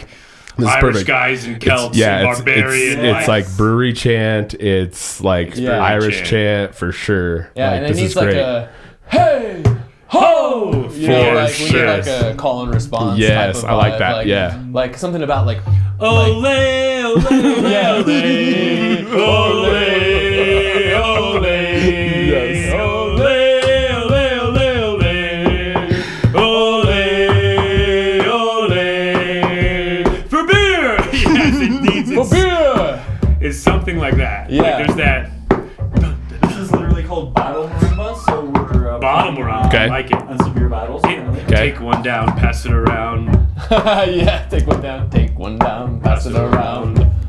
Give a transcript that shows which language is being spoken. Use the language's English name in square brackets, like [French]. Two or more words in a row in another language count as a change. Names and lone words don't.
[English] This is Irish perfect. guys and Celts Yeah, and it's barbarian. it's like brewery chant. It's like Yeah. Irish chant. chant for sure. Yeah, like, and it this needs is like great. a hey ho, you know, For like we sure. need like a call and response. Yes, type of I like vibe, that, yeah. like something about like ole, ole, yeah, ole, ole, ole, Yes. ole, ole, ole, ole, ole, for beer. Yes, it needs for beer. It's something like that. Yeah. Like there's that. This is literally called Battle Marimba, so bottom we're on. Okay. I like it. On some beer bottles. apparently. Take one down, pass it around. Yeah, take one down, pass it around.